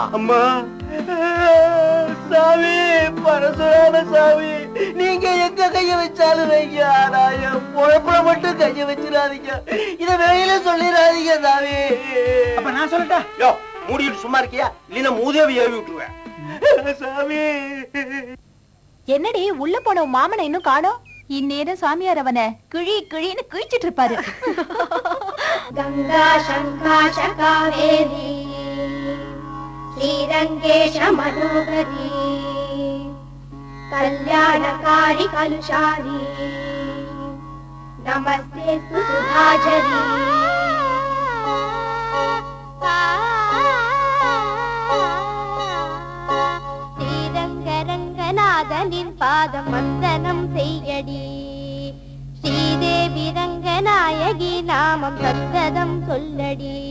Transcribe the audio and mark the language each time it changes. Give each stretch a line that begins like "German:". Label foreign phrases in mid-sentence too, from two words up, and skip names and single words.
Tamil: அம்மா சாமி, பரசுராம சாமி, நீங்க எங்க கைய வச்சாலும் வைங்க, ஆனா என் பொழப்புல மட்டும் கைய வச்சிடாதீங்க. இத வெளியில சொல்லிடாதீங்க சாமி. அப்ப நான் சொல்லட்டா? யோ, மூடிட்டு சும்மா இருக்கியா? இல்லைன்னா மூதேவி ஏவி விட்டுருவேன். சாமி. என்னடி உள்ள போன உன் மாமனை இன்னும் காணோம்? இந்நேரம் சாமியார் அவனை கிழி கிழின்னு கிழிச்சிட்டு இருப்பாரு.
Sanskrit: गंगा शंकाश कावेरी श्रीरंगेश मनोहरी कल्याणकारी कलुषारी नमस्ते सुधाजरी
Tamil: ஸ்ரீரங்கரங்கநாதனின் பாதம் வந்தனம் செய்யடி, ஸ்ரீதேவி ரங்கநாயகி நாமம் சந்ததம் சொல்லடி.